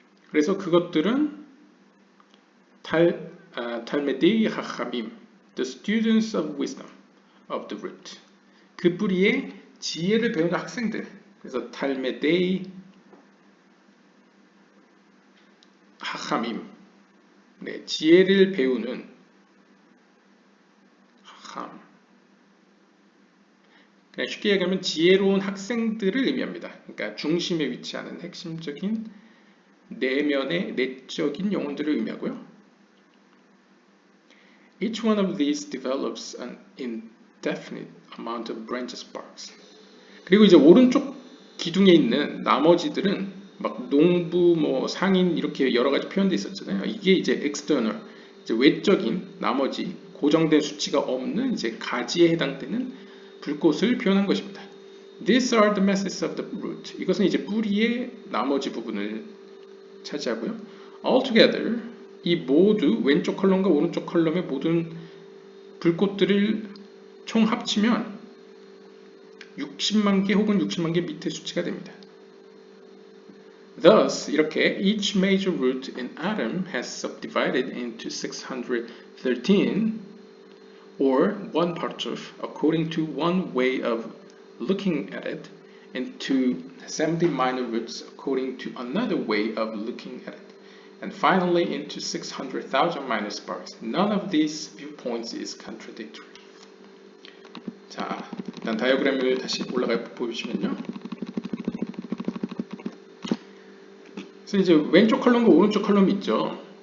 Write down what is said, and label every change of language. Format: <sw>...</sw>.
<ko>그래서 그것들은</ko> <en>탈메데이 하함임, the students of wisdom of the root.</en> <ko>그 뿌리에 지혜를 배우는 학생들. 그래서 탈메데이 하함임. 네, 지혜를 배우는 하함. 그냥 쉽게 얘기하면 지혜로운 학생들을 의미합니다. 그러니까 중심에 위치하는 핵심적인 내면의 내적인 영혼들을 의미하고요.</ko> <en>Each one of these develops an indefinite amount of branch sparks.</en> <ko>그리고 이제 오른쪽 기둥에 있는 나머지들은 막 농부, 상인 이렇게 여러 가지 표현돼 있었잖아요. 이게 이제 external, 이제 외적인 나머지 고정된 수치가 없는 이제 가지에 해당되는 불꽃을 표현한 것입니다.</ko> <en>These are the masses of the root.</en> <ko>이것은 이제 뿌리의 나머지 부분을 차지하고요.</ko> <en>Altogether,</en> <ko>이 모두 왼쪽 컬럼과 오른쪽 컬럼의 모든 불꽃들을 총 합치면 60만 개 혹은 60만 개 밑의 수치가 됩니다.</ko> <en>Thus,</en> <ko>이렇게</ko> <en>each major root in Adam has subdivided into 613 or one partsuf according to one way of looking at it, into 70 minor roots according to another way of looking at it, and finally into 600,000 minor sparks. None of these viewpoints is contradictory.</en> <ko>자, 일단 다이어그램을 다시 올라가 보시면요. 그래서 이제 왼쪽 컬럼과 오른쪽 컬럼이 있죠.</ko>